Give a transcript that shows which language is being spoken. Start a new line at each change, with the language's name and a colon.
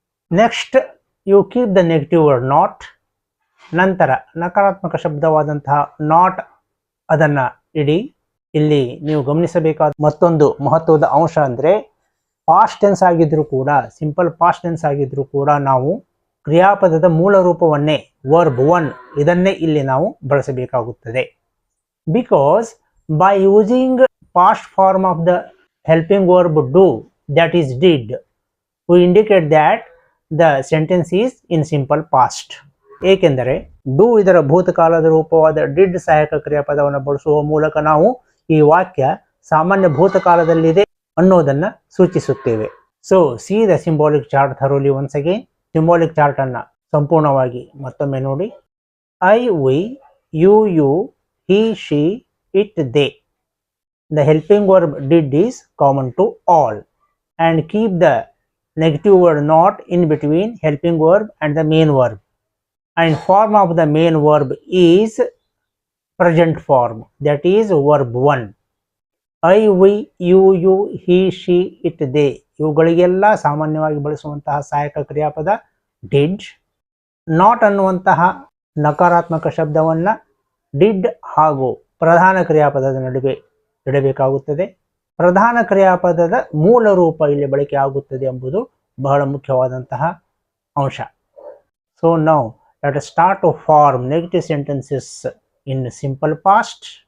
English: Next you keep the negative word not.
Kannada: ನಂತರ ನಕಾರಾತ್ಮಕ ಶಬ್ದವಾದಂತಹ not ಅದನ್ನು ಇಡಿ. ಇಲ್ಲಿ ನೀವು ಗಮನಿಸಬೇಕಾದ ಮತ್ತೊಂದು ಮಹತ್ವದ ಅಂಶ ಅಂದರೆ, ಪಾಸ್ಟ್ ಟೆನ್ಸ್ ಆಗಿದ್ದರೂ ಕೂಡ, ಸಿಂಪಲ್ ಪಾಸ್ಟ್ ಟೆನ್ಸ್ ಆಗಿದ್ದರೂ ಕೂಡ ನಾವು ಕ್ರಿಯಾಪದದ ಮೂಲ ರೂಪವನ್ನೇ ವರ್ಬ್ ಒನ್ ಇದನ್ನೇ ಇಲ್ಲಿ ನಾವು ಬಳಸಬೇಕಾಗುತ್ತದೆ.
English: Because by using past form of the helping verb do, that is did, we indicate that the sentence is in simple past.
Kannada: ಏಕೆಂದರೆ ಡೂ ಇದರ ಭೂತಕಾಲದ ರೂಪವಾದ ಡಿಡ್ ಸಹಾಯಕ ಕ್ರಿಯಾಪದವನ್ನು ಬಳಸುವ ಮೂಲಕ ನಾವು ಈ ವಾಕ್ಯ ಸಾಮಾನ್ಯ ಭೂತಕಾಲದಲ್ಲಿದೆ ಅನ್ನೋದನ್ನ ಸೂಚಿಸುತ್ತೇವೆ.
English: So see the symbolic chart thoroughly once again.
Kannada: Symbolic chart ಅನ್ನ ಸಂಪೂರ್ಣವಾಗಿ ಮತ್ತೊಮ್ಮೆ ನೋಡಿ.
English: I, we, you, he, she, it, they. The helping verb did is common to all, and keep the negative word not in between helping verb and the main verb, and form of the main verb is present form, that is verb 1. I, we, you, he, she, it, they
Kannada: ಇವುಗಳಿಗೆಲ್ಲ ಸಾಮಾನ್ಯವಾಗಿ ಬಳಸುವಂತಹ ಸಹಾಯಕ ಕ್ರಿಯಾಪದ did. Not ಅನ್ನುವಂತಹ ನಕಾರಾತ್ಮಕ ಶಬ್ದವನ್ನ did ಹಾಗೂ ಪ್ರಧಾನ ಕ್ರಿಯಾಪದದ ನಡುವೆ ಇಡಬೇಕಾಗುತ್ತದೆ. ಪ್ರಧಾನ ಕ್ರಿಯಾಪದದ ಮೂಲ ರೂಪ ಇಲ್ಲಿ ಬಳಕೆ ಆಗುತ್ತದೆ ಎಂಬುದು ಬಹಳ ಮುಖ್ಯವಾದಂತಹ ಅಂಶ.
English: So now let us start to form negative sentences in simple past.